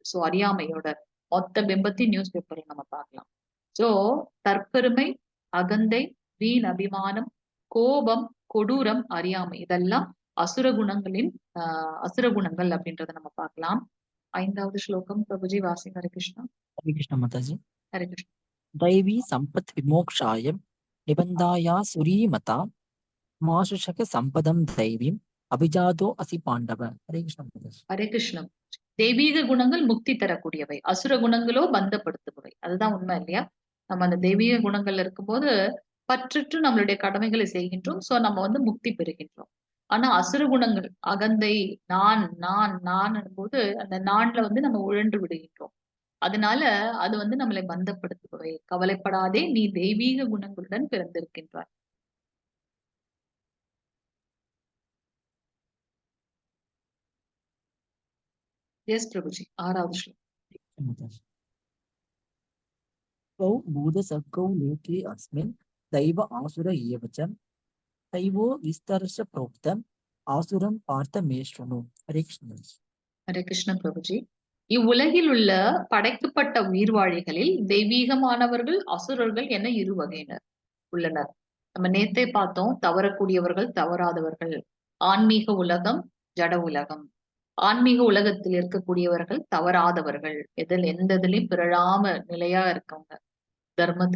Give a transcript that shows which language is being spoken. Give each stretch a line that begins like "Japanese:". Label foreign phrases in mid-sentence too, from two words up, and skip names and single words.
Tamil: சோ அறியாமையோட மொத்த பிம்பத்தையும் நியூஸ் பேப்பர்ல நம்ம பார்க்கலாம். சோ தற்பெருமை, அகந்தை, வீண் அபிமானம், கோபம், கொடூரம், அறியாமை இதெல்லாம் அசுர குணங்களின் அசுர குணங்கள் அப்படின்றத நம்ம பார்க்கலாம். 5வது ஸ்லோகம் பிரபுஜி வாசிங்க.
Sanskrit: हरे कृष्ण.
Hindi: हरे कृष्ण माताजी।
Sanskrit: हरे कृष्ण. दैवी संपत् विमोक्षाय निबन्धाया सुरीमता माशुषक संपदं दैवीम् अभिजातो असि पांडव।
Hindi: हरे कृष्ण माताजी।
Sanskrit: हरे कृष्णम्.
Tamil: தெய்வீக குணங்கள் முக்தி தரக்கூடியவை, அசுர குணங்களோ பந்தப்படுத்துபவை. அதுதான் உண்மை இல்லையா? நம்ம அந்த தெய்வீக குணங்கள்ல இருக்கும்போது பற்றுற்று நம்மளுடைய கடமைகளை செய்கின்றோம். சோ நம்ம வந்து முக்தி பெறுகின்றோம். ஆனா அசுர குணங்கள் அகந்தை, நான் போது அந்த நான்ல வந்து நம்ம உழன்று விடுகின்றோம். அதனால அது வந்து நம்மளை பந்தப்படுத்துபவை. கவலைப்படாதே, நீ தெய்வீக குணங்களுடன் பிறந்திருக்கின்றாய். எஸ் பிரபுஜி. 6வது ஸ்லோகம்.
Hindi: माताजी।
Sanskrit: द्वौ भूतसर्गौ लोके अस्मिन् दैव आसुर एव च दैवो विस्तरश प्रोक्तम् आसुरं पार्थ मे शृणु।
Hindi: हरे कृष्ण माताजी।
Sanskrit: हरे कृष्ण प्रभुजी.
Tamil: இவ்வுலகில் உள்ள படைக்கப்பட்ட உயிர்வாழிகளில் தெய்வீகமானவர்கள், அசுரர்கள் என இரு வகையினர் உள்ளனர். நம்ம நேத்தே பார்த்தோம், தவறக்கூடியவர்கள், தவறாதவர்கள். ஆன்மீக உலகம், ஜட உலகம். ஆன்மீக உலகத்தில் இருக்கக்கூடியவர்கள் தவறாதவர்கள், எந்த இதுலயும் பிறழாம நிலையா இருக்கவங்க தர்மத்துல.